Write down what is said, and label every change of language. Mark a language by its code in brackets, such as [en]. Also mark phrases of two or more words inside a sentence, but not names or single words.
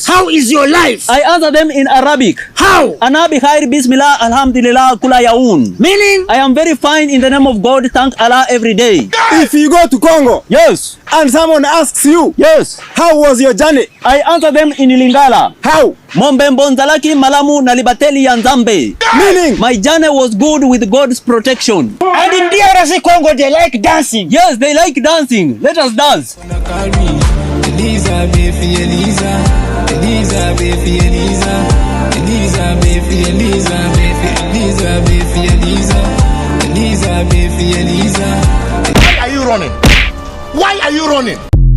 [en] how is your life? I answer them in Arabic. How? [ar] أنا بخير بسم الله الحمد لله كل يوم. [en] Meaning? I am very fine in the name of God. Thank Allah every day. If you go to Congo, yes, and someone asks you, yes, how was your journey? I answer them in Lingala. How? [ln] Mombembo nzalaki malamu na libateli ya Nzambe. [en] Meaning? My journey was good with God's protection. And in DRC Congo, they like dancing. Yes, they like dancing. Let us dance. Eliza, baby, Eliza. Eliza, baby, Eliza. Eliza, baby, Eliza. Eliza, baby, Eliza. Eliza, baby, Eliza. Why are you running? Why are you running?